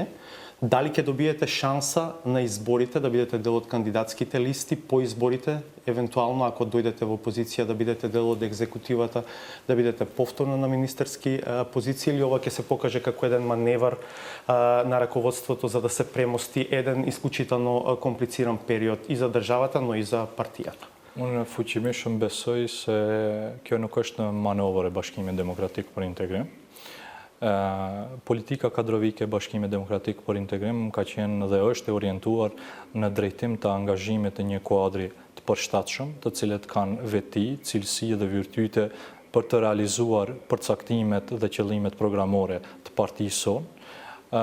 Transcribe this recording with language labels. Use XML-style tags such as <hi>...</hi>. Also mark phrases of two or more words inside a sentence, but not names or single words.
<mk>Дали ќе добиете шанса на изборите да бидете дел од кандидатските листи по изборите, евентуално ако дојдете во позиција да бидете дел од екзекутивата, да бидете повторно на министерски позиции, или ова ќе се покаже како еден маневар на раководството за да се премости еден исклучително комплициран период и за државата, но и за партијата?</mk> <sq>Unë fuqimisht besoj se kjo nuk është në manovër e Bashkimit Demokratik për Integrim. Politika kadrovike e Bashkimit Demokratik për Integrim ka qenë dhe është e orientuar në drejtim të angazhimit të një kuadri të përshtatshëm, të cilët kanë veti, cilësi dhe virtyte për të realizuar përcaktimet dhe qëllimet programore të partisë sonë.</sq>